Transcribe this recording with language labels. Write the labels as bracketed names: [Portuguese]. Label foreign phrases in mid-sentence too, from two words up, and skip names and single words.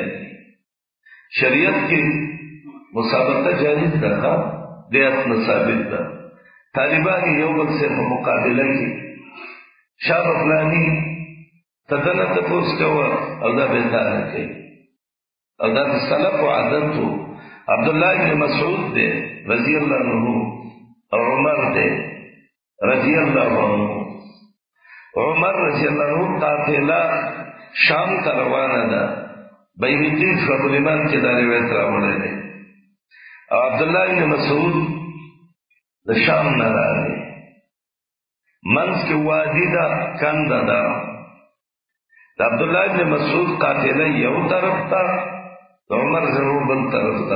[Pashto] شریعت کې مسابقه جایز ده، د اصل ثابت ده. طالبان یو بل سره په مقابله کې شاب فلاني تدنه تپوس کوه او دا بهتانه کوي، او دا د سلف عادت و. عبداللہ ابن مسعود دے رضی اللہ عنہ، اور عمر دے رضی اللہ عنہ. عمر رضی اللہ عنہ قافلہ شام تا روانه ده. بیهقی شعب الایمان کې دا روایت راوړی دی. او عبداللہ ابن مسعود د شام نه راغی، منځ کې وادي ده، کنده ده. د عبداللہ ابن مسعود قافله یو طرف ته، د عمر زمو بل طرف ته.